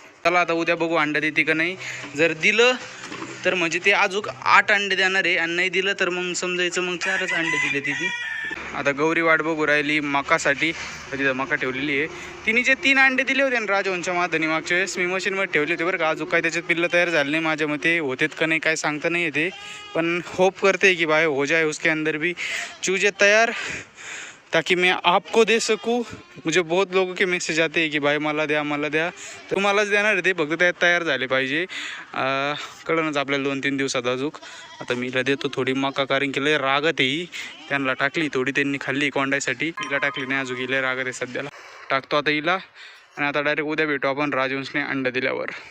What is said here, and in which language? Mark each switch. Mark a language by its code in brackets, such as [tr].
[mr] चला आता उद्या बघू अंडा देते का नाही. जर दिलं तर म्हणजे ते अजून 8 अंडे देणार आहे, आणि नाही दिलं तर मग समजायचं मग 4च अंडे दिले तिथे. आता गौरी वाट बघू राहिली मकासाठी. तिथं मका ठेवलेली आहे. तिने जे 3 अंडे दिले होते ना राजवंशच्या माधनी मागच्या वेळेस, मी मशीनमध्ये ठेवले होते बरं का. अजून काय त्याच्यात पिल्लं तयार झाले नाही माझ्या मते, होतेत का नाही काय सांगता नाही येते. पण होप करते [hi] कि भाई हो जाए उसके अंदर भी चूजे तैयार, ताकि मैं आपको दे सकूँ. मुझे बहुत लोगों के मैसेज आते हैं कि भाई [mr] मला द्या मला द्या. तर तुम्हालाच देणार आहे ते, फक्त त्यात तयार झाले पाहिजे. कळणच आपल्याला 2-3 दिवसात अजून. आता मी हिला देतो थोडी मका, कारण की लय रागत आहे. त्यांना टाकली थोडी, त्यांनी खाल्ली कोंडायसाठी. हिला टाकली नाही अजून, लय रागत आहे सध्याला. टाकतो आता हिला. आणि आता डायरेक्ट उद्या भेटू आपण राजवंशने अंडा दिल्यावर.